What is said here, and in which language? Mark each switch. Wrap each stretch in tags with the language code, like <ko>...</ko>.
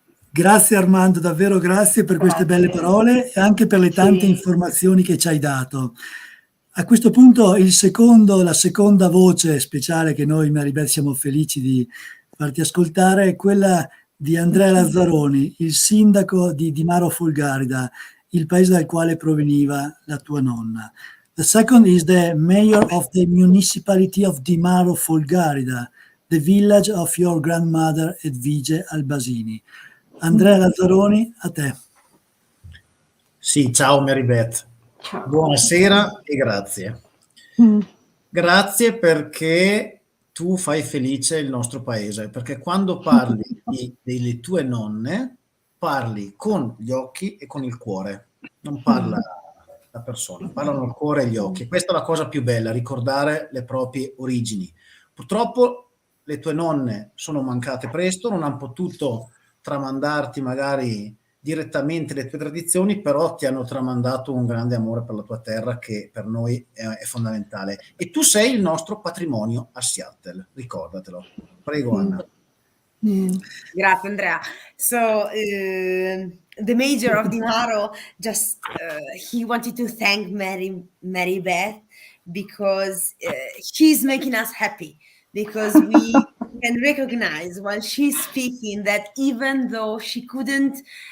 <it>Grazie Armando, davvero grazie per queste belle parole e anche per le tante informazioni che ci hai dato. A questo punto la seconda voce speciale che noi, Mary Beth, siamo felici di farti ascoltare è quella di Andrea Lazzaroni, il sindaco di Dimaro Folgarida, il paese dal quale proveniva la tua nonna.</it> <en>The second is the mayor of the municipality of Dimaro Folgarida, the village of your grandmother Edvige Albasini.</en> <it>Andrea Lazzaroni, a te. Sì, ciao Mary Beth. Ciao. Buonasera e grazie. Grazie perché tu fai felice il nostro paese, perché quando parli delle tue nonne parli con gli occhi e con il cuore, non parla la persona, parlano il cuore e gli occhi. E questa è la cosa più bella, ricordare le proprie origini. Purtroppo le tue nonne sono mancate presto, non hanno potuto tramandarti magari direttamente le tue tradizioni, però ti hanno tramandato un grande amore per la tua terra che per noi è fondamentale. E tu sei il nostro patrimonio a Seattle, ricordatelo. Prego, Anna. Grazie, Andrea.</it> <en>So the major of Di Maro just he wanted to thank Mary Beth because she's making us happy, because we can recognize while she's speaking that even though she couldn't</en>